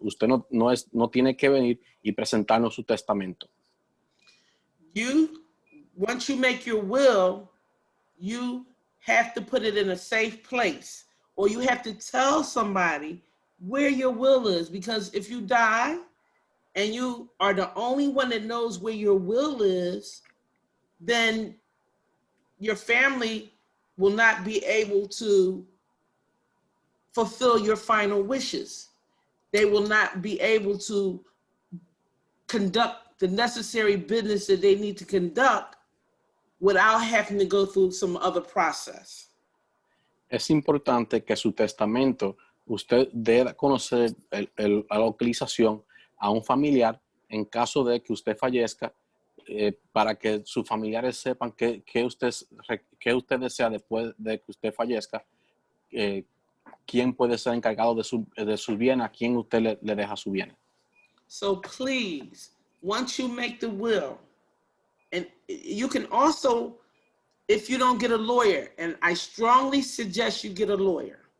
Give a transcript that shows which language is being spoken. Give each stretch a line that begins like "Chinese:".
Spanish: Usted no tiene que venir y presentarnos su testamento.
English: Once you make your will, you have to put it in a safe place, or you have to tell somebody where your will is, because if you die and you are the only one that knows where your will is, then your family will not be able to fulfill your final wishes. They will not be able to conduct the necessary business that they need to conduct without having to go through some other process.
Spanish: Es importante que su testamento usted dé a conocer la localización a un familiar en caso de que usted fallezca, para que sus familiares sepan qué usted desea después de que usted fallezca, quién puede ser encargado de su bien, a quién usted le deja su bien.
English: So please, once you make the will, and you can also, if you don't get a lawyer, and I strongly suggest you get a lawyer.